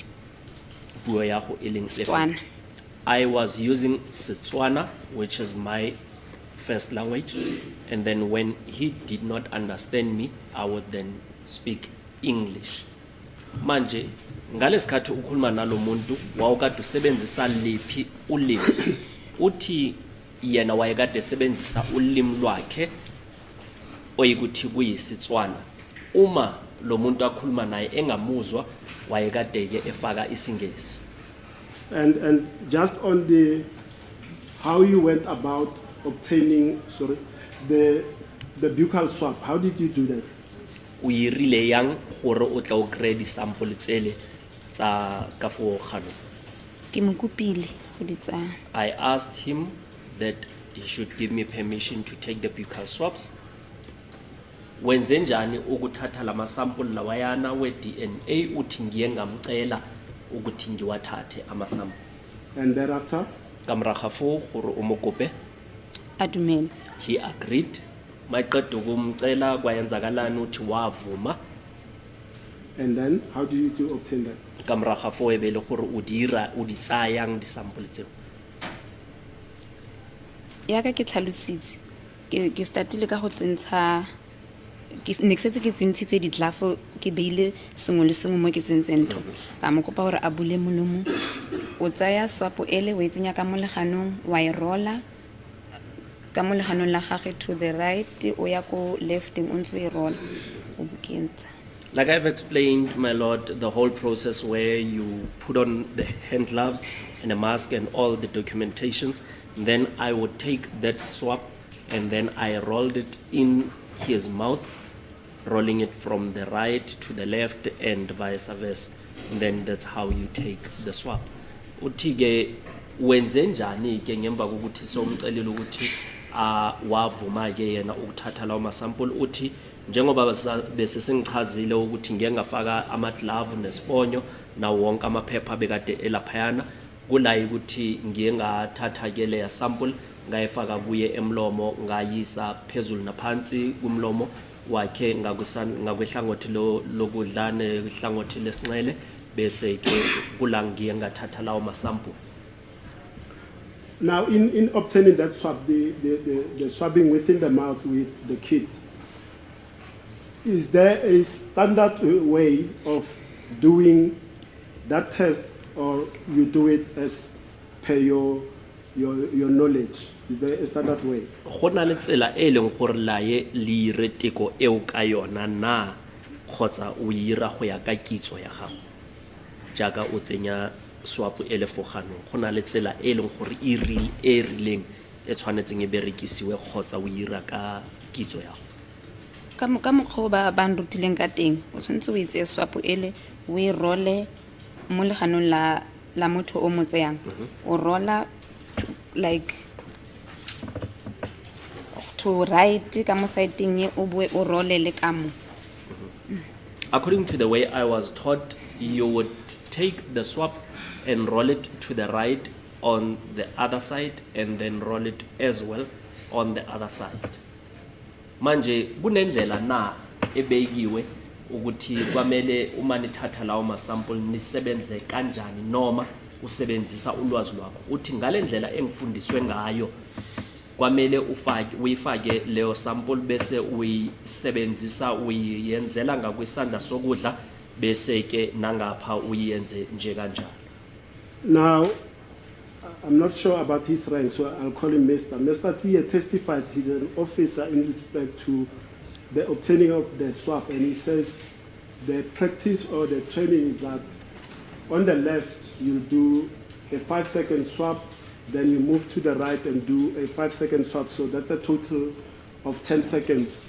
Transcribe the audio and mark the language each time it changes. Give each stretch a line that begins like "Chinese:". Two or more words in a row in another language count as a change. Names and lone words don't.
Tswana: puo ya go e leng efe? Setswana.
English: I was using Setswana, which is my first language, and then when he did not understand me, I would then speak English.
Zulu: Manje, ngalesikhathi ukhuluma nalo muntu wawukade usebenzisa liphi ulimi uthi yena wayekade esebenzisa ulimi lwakhe oyikuthi kuyisitswana uma lo muntu akhuluma naye engamuzwa wayekade ke efaka isingesi.
English: And just on the how you went about obtaining the buccal swab, how did you do that?
Tswana: O irile yang gore o tla o kry di-sample tsele tsa ka fo kgano. ke mo kopile go di tsaya
English: I asked him that he should give me permission to take the buccal swabs.
Zulu: Wenze njani ukuthatha lama sample lawayana we-DNA uthi ngiye ngamcela ukuthi ngiwathathe ama-sample.
English: And thereafter?
Tswana: Kamraga fo gore o mo kope. a dumela
English: He agreed.
Zulu: Mayiqeda ukumcela kwayenzakalani uthi wavuma.
English: And then how did you obtain that?
Tswana: Kamraga fo ebe le gore o di tsayang di-sample tseo. ya ka ke tlhalositse ke startile ka go tsentsha ne ke setse ke tsentshitse ditlhafo ke beile sengwe le sengwe mo ke tsentseng ntho ka mo kopa gore a bule molomo o tsaya swapo ele o e tsenya ka moleganong wa e rola ka moleganong la gagwe
English: to the right
Tswana: o ya ko lefteng o ntse o e rola o bokentsa.
English: Like I've explained, my lord, the whole process where you put on the hand gloves and a mask and all the documentations, then I would take that swab and then I rolled it in his mouth, rolling it from the right to the left and vice versa. And then that's how you take the swab.
Zulu: Uthi-ke wenze njani ke ngemva kokuthi somcelile ukuthi wavuma ke yena ukuthatha lawo masample uthi njengoba bese sengichazile ukuthi ngeke ngafaka ama-glove nesibonyo nawo wonke amaphepha bekade elaphayana kulayi ukuthi ngiye ngathatha ke leya sample ngayifaka kuye emlomo ngayisa phezulu naphansi kumlomo wakhe ngakwehlangothi lokudla nehlangothi lesinxele bese ke kula ngiye ngathatha lawo masample.
English: Now, in obtaining that swab, the swabbing within the mouth with the kit, is there a standard way of doing that test, or you do it as per your knowledge? Is there a standard way?
Tswana: Go na le tsela e leng gore la ye le ire teko eo ka yona na kgotsa o ira go ya ka kitso ya gago jaaka o tsenya swap ele foganong go na le tsela e leng gore e rileng e tshwanetseng e berekisiwe kgotsa o ira ka kitso ya go ka mokgwa ba nrutileng ka teng o tshwanetse o etse swapo ele o e role mo leganong la motho o mo tseyang o rola
English: like to right
Tswana: ka mo sideng e o boe o role le ka mo.
English: According to the way I was taught, you would take the swab and roll it to the right on the other side and then roll it as well on the other side.
Zulu: Manje kunendlela na ebekiwe ukuthi kwamele uma nithatha lawo masample nisebenze kanjani noma usebenzisa ulwazi lwakho uthi ngale ndlela engifundiswe ngayo kwamele uyifake leyo sample bese uyisebenzisa uyenzela ngakwisanda sokudla bese ke nangapha uyenze nje kanjalo.
English: Now, I'm not sure about his rank, so I'll call him Mr. Mr. Tsiye testified he's an officer in respect to the obtaining of the swab, and he says the practice or the training is that on the left you do a 5-second swab, then you move to the right and do a 5-second swab, so that's a total of 10 seconds.